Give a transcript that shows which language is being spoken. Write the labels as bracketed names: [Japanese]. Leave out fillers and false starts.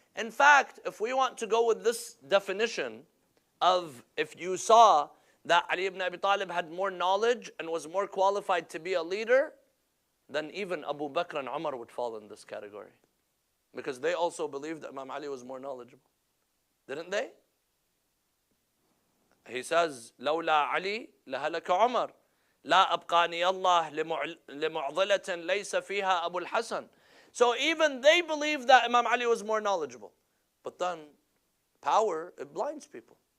[English] In fact, if we want to go with this definition of if you saw that Ali ibn Abi Talib had more knowledge and was more qualified to be a leader, then even Abu Bakr and Umar would fall in this category. Because they also believed that Imam Ali was more knowledgeable. Didn't they? He says, [Arabic] لولا علي لهلك عمر لا أبقاني الله لمعضلة ليس فيها أبو الحسن. [English] So even they believed that Imam Ali was more knowledgeable. But then power, it blinds people.